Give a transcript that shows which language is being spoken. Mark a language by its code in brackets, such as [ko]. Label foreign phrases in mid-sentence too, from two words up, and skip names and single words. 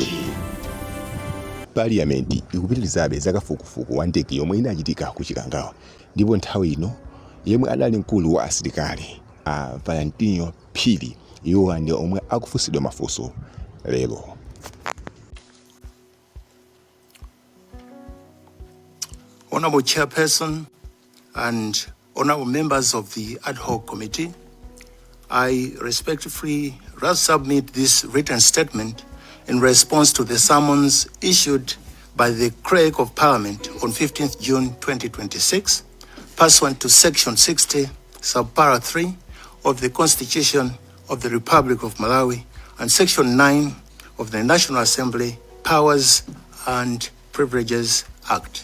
[ny] Parliament ikupitirizabe zakafukufuku wandege yomwe inachitika ku Chikangawa, ndipo nthawi ino yemwe adali mkulu wa asilikali Valentino Phiri iwo ndi omwe akufusidwa mafuso lero. [en] Honorable Chairperson and honorable members of the ad hoc committee, I respectfully submit this written statement in response to the summons issued by the Clerk of Parliament on 15th June 2026, pursuant to Section 60, Subpara 3 of the Constitution of the Republic of Malawi and Section 9 of the National Assembly Powers and Privileges Act.